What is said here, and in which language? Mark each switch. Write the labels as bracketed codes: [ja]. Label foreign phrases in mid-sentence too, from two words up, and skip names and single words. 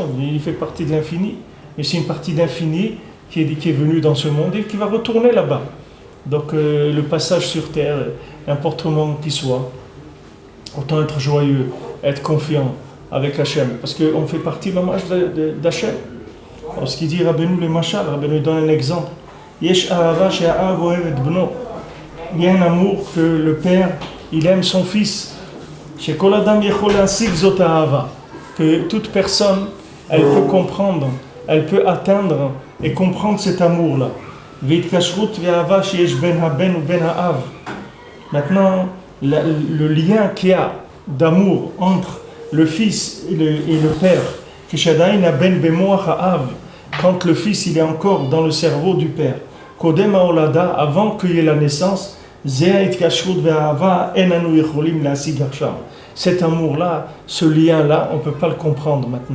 [fr] Il fait partie de l'infini. Et c'est une partie d'infini qui est venue dans ce monde et qui va retourner là-bas. Donc le passage sur terre, n'importe comment qu'il soit, autant être joyeux, être confiant, avec Hachem, parce qu'on fait partie d'Hachem. Alors, ce qu'il dit Rabbeinu le Machal, Rabbeinu donne un exemple. [he] יש אהבה שהאב אוהב את בנו. [fr] Il y a un amour que le père, il aime son fils. [he] שכל אדם יכול השיג זאת אהבה. [fr] Que toute personne, elle peut comprendre, elle peut atteindre et comprendre cet amour-là. [he] והתקשרות ואהבה שיש בין הבן ובין האב. [fr] Maintenant, le lien qu'il y a d'amour entre le fils et le père, quand le fils il est encore dans le cerveau du père, avant qu'il y ait la naissance, cet amour-là, ce lien-là, on ne peut pas le comprendre maintenant.